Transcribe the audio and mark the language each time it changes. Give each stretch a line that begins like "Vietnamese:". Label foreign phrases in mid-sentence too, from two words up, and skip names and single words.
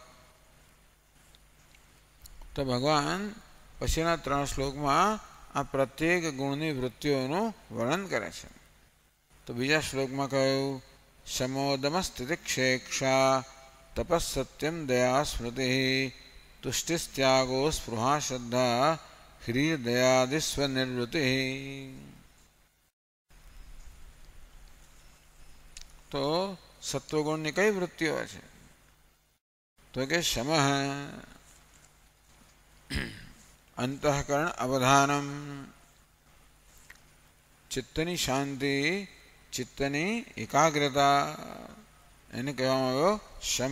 Gujarati: તો ભગવાન પછીના 3 શ્લોકમાં આ પ્રત્યેક ગુણની વૃત્તિઓનું વર્ણન કરે છે। તો બીજા શ્લોકમાં કહ્યું
Sanskrit: શમોદમસ્તિતિક્ષેક્ષા તપસ્સત્યમ દયા સ્મૃતિ તુષ્ટિસ્ત્યાગો સ્પૃહા શ્રદ્ધા ह्रीर दयादिस्वनिर्वृत्ति।
Gujarati: तो सत्वगुण ની કઈ વૃત્તિઓ છે તો કે
Sanskrit: શમઃ અંતઃકરણ અવધાનમ
Gujarati: ચિત્તની શાંતિ ચિત્તની એકાગ્રતા એને કહેવામાં આવ્યો શમ।